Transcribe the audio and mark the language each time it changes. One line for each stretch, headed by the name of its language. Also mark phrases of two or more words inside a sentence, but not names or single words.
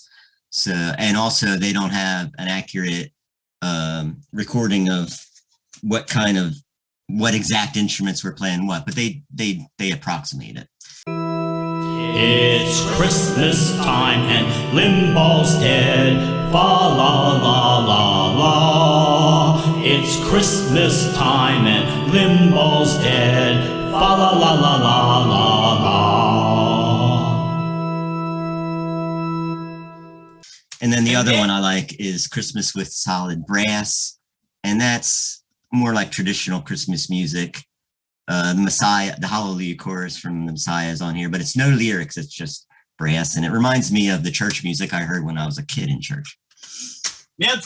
English: So, and also they don't have an accurate recording of what exact instruments were playing what, but they approximate it. It's Christmas time and Limball's dead. Fa la la la la. It's Christmas time and Limball's dead. Fa la la la la la la. And then the other one I like is Christmas with Solid Brass, and that's more like traditional Christmas music. The Messiah, the Hallelujah chorus from the Messiah is on here, but it's no lyrics, it's just brass, and it reminds me of the church music I heard when I was a kid in church.